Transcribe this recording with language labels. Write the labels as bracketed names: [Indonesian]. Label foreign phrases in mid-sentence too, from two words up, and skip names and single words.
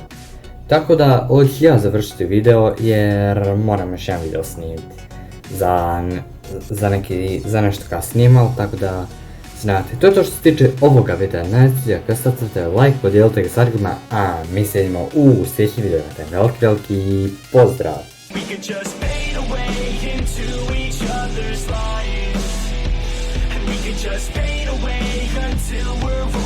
[Croatian] Tako da ovdje ću ja završiti video jer moram još jedan video snimiti za nešto kad snimao, tako da znate. To je to što se tiče ovoga videa. Najbolje kad stavite like, podijelite ga s drugima, a mi se vidimo u sljedećem videu. Veliki pozdrav! [English] We could just fade away into each other's lives, and we could just fade away until we're